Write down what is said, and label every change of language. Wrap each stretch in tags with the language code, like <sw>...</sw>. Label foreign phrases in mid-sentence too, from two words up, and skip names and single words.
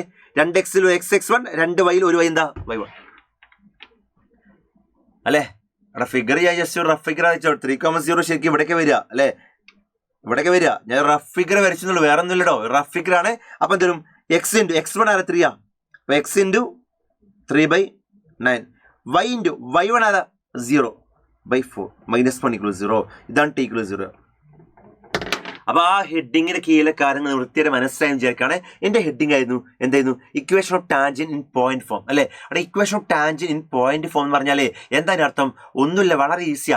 <ml>2x-ൽ ഒരു x x1, 2 y-ൽ ഒരു y എന്താ, y1 അല്ലെ. അവിടെ ഫിഗർ ഞാൻ</ml> <en>just rough figure</en> <ml>അയച്ചോ, 3,0 ശരിക്കും ഇവിടേക്ക് വരിക അല്ലെ, ഇവിടേക്ക് വരിക. ഞാൻ</ml> <en>rough figure</en> <ml>വരച്ചെന്നുള്ളൂ, വേറെ ഒന്നുമില്ലടോ,</ml> <en>rough figure</en> <ml>ആണ്. അപ്പൊ എന്തോരും, x × x1 ആരാ 3 ആ, x × 3/9, y × y1 ആരാ 0/4 -1 = 0. ഇതാണ്</ml> <en>T equal</en> <ml>0. അപ്പൊ ആ ഹെഡിങ്ങിന്റെ കീഴിലെ കാര്യങ്ങൾ വൃത്തിയായിട്ട് മനസ്സിലായി വിചാരിക്കാണ്. എന്റെ ഹെഡിങ് ആയിരുന്നു എന്തായിരുന്നു,</ml> <en>equation of tangent in point form</en> <ml>അല്ലെ. അവിടെ</ml> <en>equation of tangent in point form</en> <ml>എന്ന് പറഞ്ഞാലേ എന്താണ് അർത്ഥം, ഒന്നുമില്ല, വളരെ ഈസിയാ.</ml>